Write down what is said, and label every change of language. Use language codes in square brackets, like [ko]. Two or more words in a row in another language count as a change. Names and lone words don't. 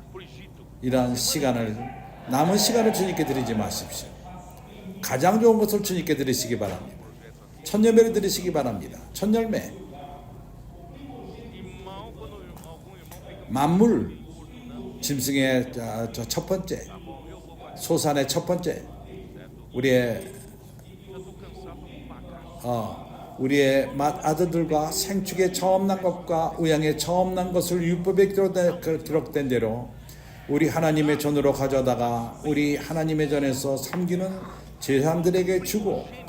[pt] pro Egito. [ko] 이러한 시간을 남은 시간을 주님께 드리지 마십시오. 가장 좋은 것을 주님께 드리시기 바랍니다. 천열매를 드리시기 바랍니다. 천열매. [pt] Irmão, quando algum irmão fica [ko] 만물 짐승의 첫 번째, 소산의 첫 번째, 우리의 우리의 맏아들들과 생축에 처음 난 것과 우양에 처음 난 것을 율법에 기록된 대로 우리 하나님의 전으로 가져다가 우리 하나님의 전에서 섬기는 제사장들에게 주고,